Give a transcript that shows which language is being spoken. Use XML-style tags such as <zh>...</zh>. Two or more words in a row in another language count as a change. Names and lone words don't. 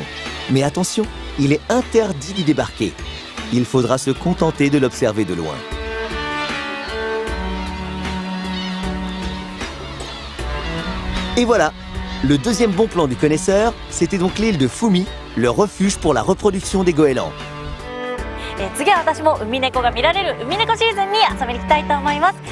<fr>Mais attention, il est interdit d'y débarquer. Il faudra se contenter de l'observer de loin. Et voilà, le deuxième bon plan du connaisseur, c'était donc l'île de Fumi, le refuge pour la reproduction des goélands.</fr> <ja>次は私もウミネコが見られるウミネコシーズンに遊びに行きたいと思います。</ja>